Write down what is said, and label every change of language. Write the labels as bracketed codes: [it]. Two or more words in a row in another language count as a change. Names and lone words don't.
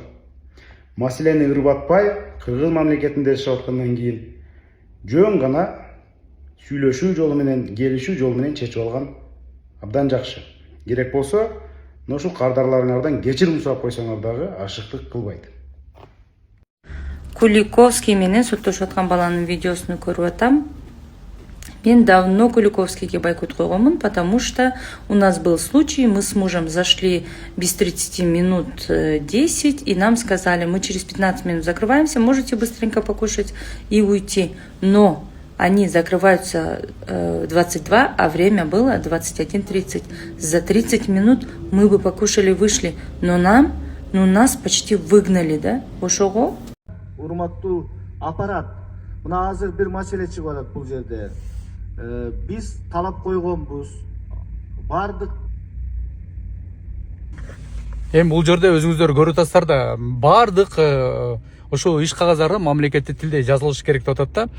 [ky] Маселени ырбатпай, кыргыз мамлекетинде жашап аткандан кийин жөн гана сүйлөшүү жолу менен, келишүү жолу менен чечип алган абдан жакшы. Керек болсо, ушул кардарларыңардан кечирим сурап койсоңор дагы ашыктык кылбайт. Куликовский менен соттошуп аткан баланын видеосун көрүп атам. Мен давно Куликовскийге бойкот койгонмун, [ru] потому что у нас был случай, мы с мужем зашли без 30 минут 10, и нам сказали, мы через 15 минут закрываемся, можете быстренько покушать и уйти. Но они закрываются 22, а время было 21:30. За 30 минут мы бы покушали, вышли, но нас почти выгнали, да? [ky] Ошого? Урматтуу аппарат, мына азыр бир маселе чыгып атат бул жерде. Биз талап койгонбуз. Бардык Эми бул жерде өзүңүздөр көрүп атасыздар да, бардык ошол иш кагаздары мамлекеттик тилде жазылышы керек деп атат да.